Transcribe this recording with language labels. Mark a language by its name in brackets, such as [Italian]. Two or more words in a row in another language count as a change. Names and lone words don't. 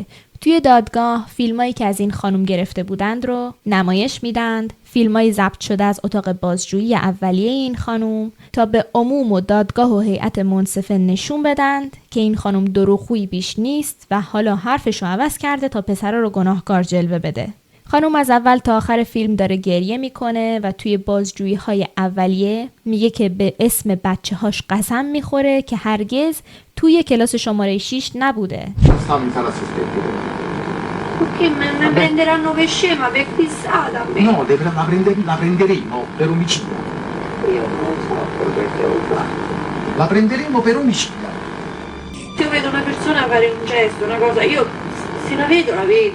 [Persian] توی دادگاه فیلمایی که از این خانم گرفته بودند رو نمایش میدند، فیلمای ضبط شده از اتاق بازجویی اولیه این خانم تا به عموم و دادگاه و هیئت منصفه نشون بدند که این خانم دروغگویی بیش نیست و حالا حرفش رو عوض کرده تا پسر رو گناهکار جلوه بده. خانم از اول تا آخر فیلم داره گریه میکنه و توی بازجویی های اولیه میگه که به اسم بچه هاش قسم میخوره که هرگز توی کلاس شماره 6 نبوده. [Italian] Ok, mi prenderanno per scema, per fissata a me. No, la prenderemo per omicidio. Io non lo so quello che devo fare. La prenderemo per omicidio. Se io vedo una persona fare un gesto, una cosa, io se la vedo, la vedo.